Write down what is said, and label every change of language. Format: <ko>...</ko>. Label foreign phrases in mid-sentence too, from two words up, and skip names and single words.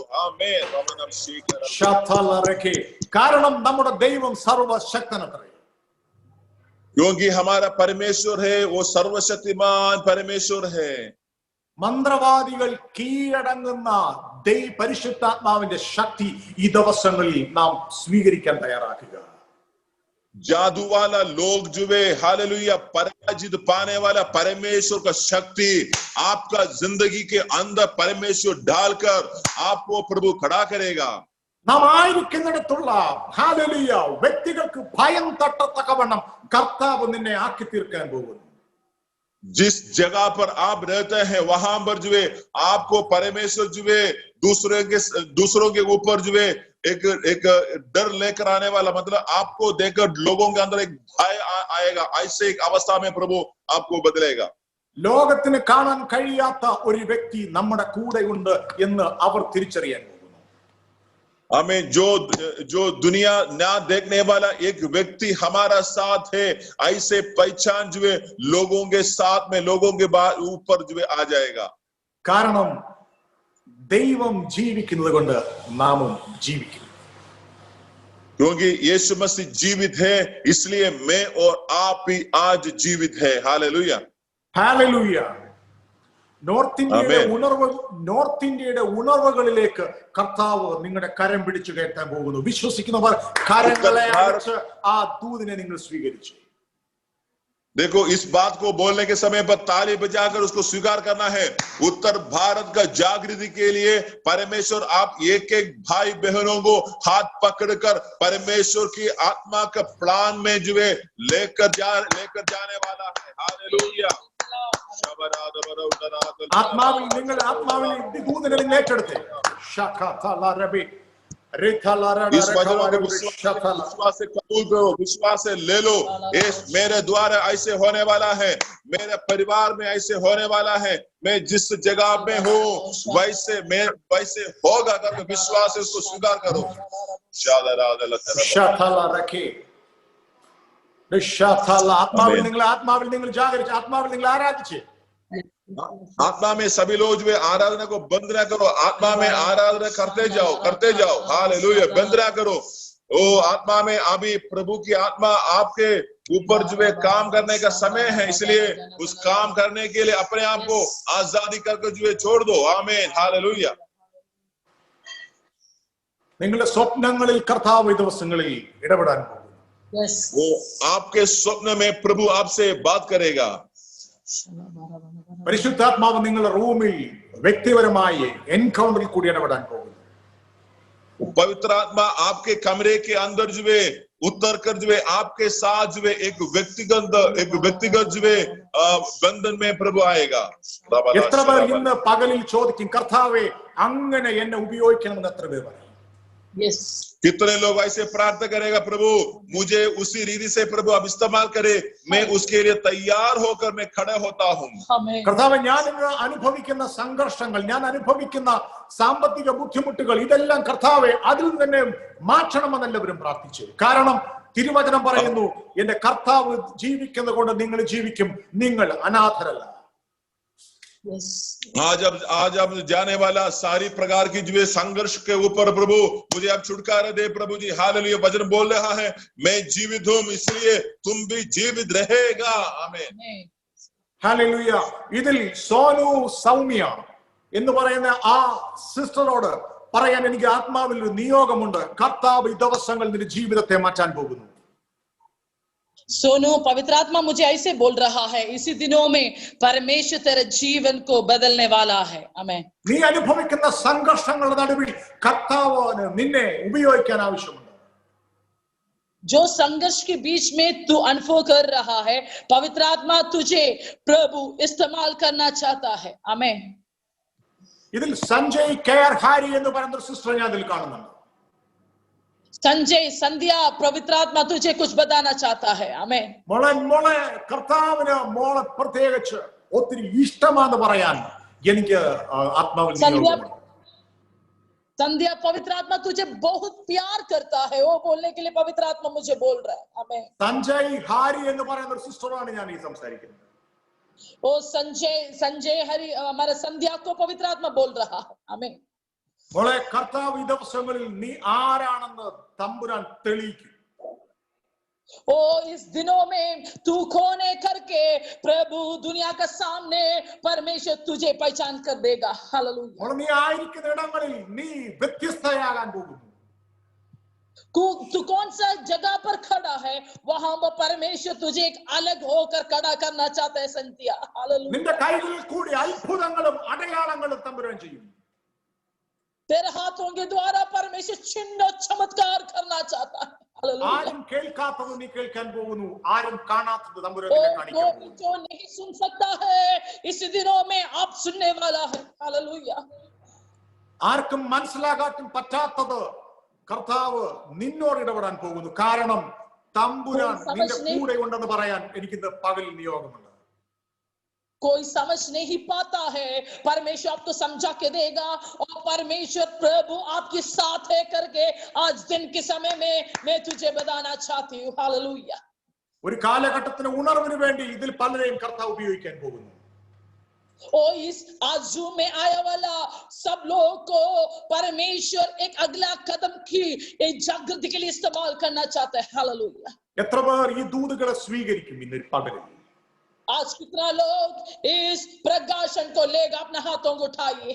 <hi>आमीन.</hi> <ml>കാരണം നമ്മുടെ ദൈവം സർവശക്തനത്രേ.</ml> <hi>क्योंकि हमारा परमेश्वर है वो सर्वशक्तिमान परमेश्वर है.</hi> <ml>മന്ത്രവാദികൾ കീഴടങ്ങുന്ന പരിശുദ്ധാത്മാവിന്റെ ശക്തി ഈ ദിവസങ്ങളിൽ നാം സ്വീകരിക്കാൻ തയ്യാറാക്കുക.</ml> <hi>जादू वाला लोग जो है हालेलुया पराजित पाने वाला परमेश्वर का शक्ति आपका जिंदगी के अंदर परमेश्वर डालकर आपको प्रभु खड़ा करेगा.</hi> <ml>നാം ആയിരിക്കുന്നിടത്തുള്ള ഹാലേലൂയ വ്യക്തികൾക്ക് ഭയം തട്ടത്തക്കവണ്ണം കർത്താവ് നിന്നെ ആക്കി തീർക്കാൻ പോകുന്നു.</ml> <hi>जिस जगह पर आप रहते हैं वहां पर जो है आपको परमेश्वर जो है दूसरों के ऊपर जो है एक डर लेकर आने वाला, मतलब आपको देखकर लोगों के अंदर एक भय आएगा. ऐसे एक अवस्था में प्रभु आपको बदलेगा.</hi> <ml>ലോകത്തിന് കാണാൻ കഴിയാത്ത ഒരു വ്യക്തി നമ്മുടെ കൂടെ ഉണ്ട് എന്ന് അവർ തിരിച്ചറിയാൻ പോകുന്നു.</ml> <hi>हमें जो दुनिया ना देखने वाला एक व्यक्ति हमारा साथ है, ऐसे पहचान जो है लोगों के साथ में लोगों के ऊपर जो है आ जाएगा.</hi> <ml>കാരണം ദൈവം ജീവിക്കുന്നത് കൊണ്ട് നാമും ജീവിക്കുന്നു.</ml> <hi>क्योंकि यीशु मसीह जीवित है इसलिए मैं और आप भी आज जीवित है. हालेलुया. हालेलुया.</hi> <ml>നോർത്ത് ഇന്ത്യയുടെ ഉണർവുകളിലേക്ക് കർത്താവ് നിങ്ങളുടെ കരം പിടിച്ചു കയറ്റാൻ പോകുന്നു. വിശ്വസിക്കുന്നവർ കരങ്ങളെ അടച്ച് ആ ദൂതിനെ നിങ്ങൾ സ്വീകരിച്ചു.</ml> <hi>देखो इस बात को बोलने के समय पर ताली बजाकर उसको स्वीकार करना है. उत्तर भारत का जागृति के लिए परमेश्वर आप एक एक भाई बहनों को हाथ पकड़कर परमेश्वर की आत्मा का प्लान में जो है लेकर जाने वाला है. हालेलुया.</hi> <ml>ആത്മാവിൽ ദൂതനെ ഏറ്റെടുത്ത്</ml> <hi>इस वचनों को विश्वास से कबूल करो, विश्वास से ले लो. मेरे द्वारा ऐसे होने वाला है, मेरे परिवार में ऐसे होने वाला है, मैं जिस जगह में हूँ वैसे होगा करके विश्वास से उसको स्वीकार करो.</hi> <ml>ആത്മാവിൽ നിങ്ങൾ ജാഗരിച്ച് ആത്മാവിൽ നിങ്ങൾ ആരാധിച്ച്</ml> <hi>आत्मा में सभी लोग जो है आराधना को बंद ना करो. आत्मा में आराधना करते जाओ. हालेलुया. बंद ना करो. ओ आत्मा में अभी प्रभु की आत्मा आपके ऊपर जो है काम करने का समय है, इसलिए उस काम करने के लिए अपने आप को आजादी करके जो है छोड़ दो. आमीन. हालेलुया.</hi> <ml>നിങ്ങളുടെ സ്വപ്നങ്ങളിൽ കർത്താവ് ഈ ദിവസങ്ങളിൽ ഇടപെടാൻ പോകുന്നു.</ml> <hi>वो आपके स्वप्न में प्रभु आपसे बात करेगा.</hi> <ml>പരിശുദ്ധാത്മാവ് നിങ്ങളുടെ റൂമിൽ വ്യക്തിപരമായി എൻകൗണ്ടറിൽ കൂടി ഇടപെടാൻ പോകുന്നു.</ml> <hi>पवित्र आत्मा आपके कमरे के अंदर जो है उतर कर जो है आपके साथ जो है एक व्यक्तिगत जो है बंधन में प्रभु आएगा.</hi> <ml>എത്ര പേർ ഇന്ന് പകലിൽ ചോദിക്കും കർത്താവേ അങ്ങനെ എന്നെ ഉപയോഗിക്കണമെന്ന് എത്ര പേർ പറയും?</ml> <hi>कितने लोग ऐसे प्रार्थना करेगा, प्रभु मुझे उसी रीति से प्रभु अब इस्तेमाल करे, मैं उसके लिए तैयार होकर मैं खड़ा होता हूँ.</hi> <ml>കർത്താവേ, ഞാൻ ഇന്ന് അനുഭവിക്കുന്ന സംഘർഷങ്ങൾ, ഞാൻ അനുഭവിക്കുന്ന സാമ്പത്തിക ബുദ്ധിമുട്ടുകൾ, ഇതെല്ലാം കർത്താവേ അതിൽ തന്നെ മാറ്റണമെന്ന് എല്ലാവരും പ്രാർത്ഥിച്ചു. കാരണം തിരുവചനം പറയുന്നു, എന്റെ കർത്താവ് ജീവിക്കുന്നത് കൊണ്ട് നിങ്ങൾ ജീവിക്കും, നിങ്ങൾ അനാഥരല്ല.</ml> <hi>आज अब जाने वाला सारी प्रकार की जो संघर्ष के ऊपर प्रभु मुझे अब छुटकारा दे प्रभु जी. हालेलुया. वचन बोल रहा है, मैं जीवित हूँ, इसलिए तुम भी जीवित रहेगा. आमीन.</hi> <ml>ഹല്ലേലൂയ. ഇതിൽ സോനു സൗമ്യ എന്ന് പറയുന്ന ആ സിസ്റ്ററോട് പറയാൻ എനിക്ക് ആത്മാവിൽ ഒരു നിയോഗമുണ്ട്. കർത്താവ് ഈ ദിവസങ്ങൾ നിന്റെ ജീവിതത്തെ മാറ്റാൻ പോകുന്നു.</ml> <hi>सोनू, पवित्र आत्मा मुझे ऐसे बोल रहा है, इसी दिनों में परमेश्वर तेरे जीवन को बदलने वाला है. आमीन.</hi> <ml>നീ അനുഭവിക്കുന്ന സംഘർഷങ്ങളുടെ നടുവിൽ കർത്താവ് നിന്നെ ഉപയോഗിക്കാൻ ആവശ്യമുണ്ട്.</ml> <hi>जो संघर्ष के बीच में तू अनुभव कर रहा है, पवित्र आत्मा तुझे प्रभु इस्तेमाल करना चाहता है. आमीन.</hi> <ml>ഇതിൽ സഞ്ജയ് കെയർ ഹാരി എന്ന് പറയുന്ന സിസ്റ്റർ ഞാൻ ഇതിൽ കാണുന്നുണ്ട്.</ml> <hi>संजय संध्या, पवित्र आत्मा तुझे कुछ बताना चाहता है. आमीन.</hi> <ml>മോളെ കർത്താവിന് മോളെ പ്രത്യേകിച്ച് ഒത്തിരി ഇഷ്ടമാണെന്ന് പറയാൻ എനിക്ക് ആത്മാവിൽ നിയോഗമുണ്ട്.</ml> <hi>संध्या, पवित्र आत्मा तुझे बहुत प्यार करता है, वो बोलने के लिए पवित्र आत्मा मुझे बोल रहा है. आमीन.</hi> <ml>സഞ്ജയ് ഹാരി എന്ന് പറയുന്ന ഒരു സിസ്റ്ററാണ് ഞാൻ ഈ സംസാരിക്കുന്നത്.</ml> <hi>ओ संजय हरि, हमारा संध्या को पवित्र आत्मा बोल रहा है. आमीन.</hi> <ml>മോളെ, കർത്താവ് ഈ ദിവസങ്ങളിൽ നീ ആരാണെന്ന് തമ്പുരാൻ തെളിയിക്കും.</ml> <hi>ओ इस दिनों में तू कौन है करके प्रभु दुनिया के सामने परमेश्वर तुझे पहचान कर देगा. हालेलुया.</hi> <ml>മോളെ, നീ ആയിരിക്കുന്ന ഇടങ്ങളിൽ നീ വ്യത്യസ്തയാകാൻ പോകുന്നു.</ml> <hi>तू कौन सा जगह पर खड़ा है, वहां पर परमेश्वर तुझे एक अलग होकर खड़ा करना चाहता है. संध्या, हालेलुया.</hi> <ml>നിന്റെ കൈകളിൽ കൂടി അത്ഭുതങ്ങളും അടയാളങ്ങളും തമ്പുരാൻ ചെയ്യും.</ml> <hi>तेरे हाथों के द्वारा परमेश्वर चिन्ह चमत्कार करना चाहता है. हालेलुया.</hi> <ml>ആരും കേൾക്കാത്തത് നീ കേൾക്കാൻ പോകുന്നു, ആരും കാണാത്തത് തമ്പുരാൻ നിന്നെ കാണിക്കാൻ പോകുന്നു.</ml> <hi>जो नहीं सुन सकता है, इस दिनों में आप सुनने वाला है. हालेलुया.</hi> <ml>ആർക്കും മനസ്സിലാകാൻ പറ്റാത്തത് കർത്താവ് നിന്നോട് ഇടപെടാൻ പോകുന്നു. കാരണം തമ്പുരാൻ നിന്റെ കൂടെ ഉണ്ടെന്ന് പറയാൻ എനിക്കിന്ന് പകൽ നിയോഗമുണ്ട്.</ml> <hi>कोई समझ नहीं पाता है, परमेश्वर आपको समझा के देगा, और परमेश्वर प्रभु आपके साथ है करके आज दिन के समय में मैं तुझे बताना चाहती हूँ. हालेलुया.</hi> <ml>ഒരു കാലഘട്ടത്തിന് ഉണർവിന് വേണ്ടി ഇതിൽ പലരെയും കർത്താവ് ഉപയോഗിക്കാൻ പോകുന്നു.</ml> <hi>और इस आज जूम में आया वाला सब लोगों को परमेश्वर एक अगला कदम की एक जागृति के लिए इस्तेमाल करना चाहता है. हालेलुया.</hi> <ml>എത്ര പേർ ഈ ദൂതുകളെ സ്വീകരിക്കും ഇന്ന് പകലിൽ?</ml> <hi>आज कितना लोग इस प्रकाशन को लेगा, अपने हाथों को उठाइए.</hi>